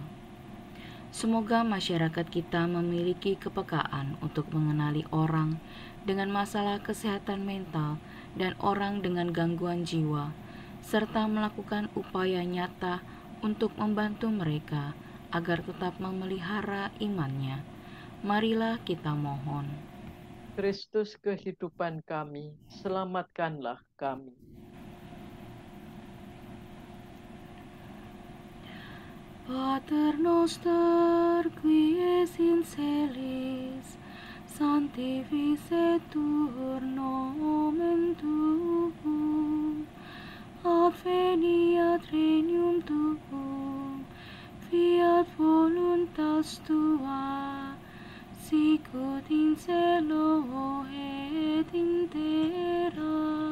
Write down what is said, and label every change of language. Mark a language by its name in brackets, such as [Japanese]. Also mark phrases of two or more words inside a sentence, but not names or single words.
[Indonesian] Semoga masyarakat kita memiliki kepekaan untuk mengenali orang dengan masalah kesehatan mental dan orang dengan gangguan jiwa, serta melakukan upaya nyata untuk membantu mereka agar tetap memelihara imannya. Marilah kita mohon. Kristus kehidupan kami, selamatkanlah kami. [Latin] Pater noster, qui es in celis, sanctificetur nomen tuum, adveniat regnum tuum, fiat voluntas tua, sicut in cielo et in terra.